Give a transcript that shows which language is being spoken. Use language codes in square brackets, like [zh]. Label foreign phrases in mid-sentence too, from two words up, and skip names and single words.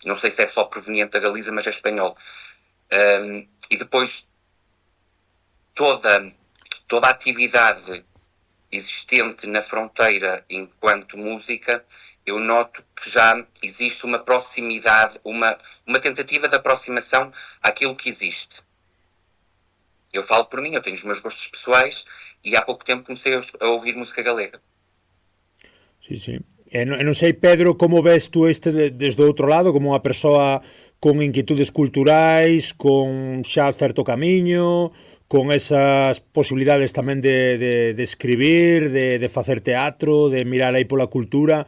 [pt] não sei se é só proveniente da Galiza, mas é espanhol. E depois toda a atividade existente na fronteira enquanto música, eu noto que já existe uma proximidade, uma tentativa de aproximação àquilo que existe. Eu falo por mim, eu tenho os meus gostos pessoais e há pouco tempo comecei a ouvir música galega. [gl] Sí, sí. E non sei, Pedro, como ves tú desde o outro lado, como unha persoa con inquietudes culturais, con xa certo camiño, con esas posibilidades tamén de escribir, de facer teatro, de mirar aí pola cultura.